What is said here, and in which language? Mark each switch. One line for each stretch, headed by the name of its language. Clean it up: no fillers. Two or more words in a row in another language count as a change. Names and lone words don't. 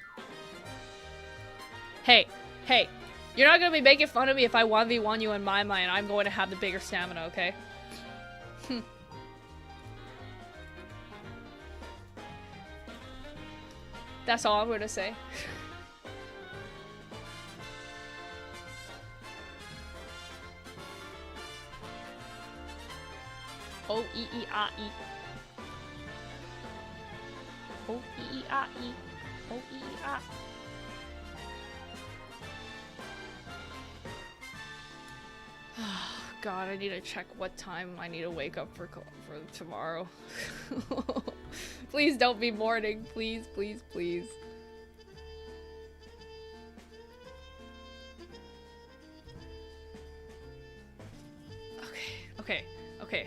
English: Hey, you're not gonna be making fun of me if I 1v1 you in my mind. I'm going to have the bigger stamina, okay? That's all I'm gonna say. O-E-E-A-E. O-E-E-A-E. O-E-E-A. God, I need to check what time I need to wake up for tomorrow. Please don't be morning. Please, please, please. Okay.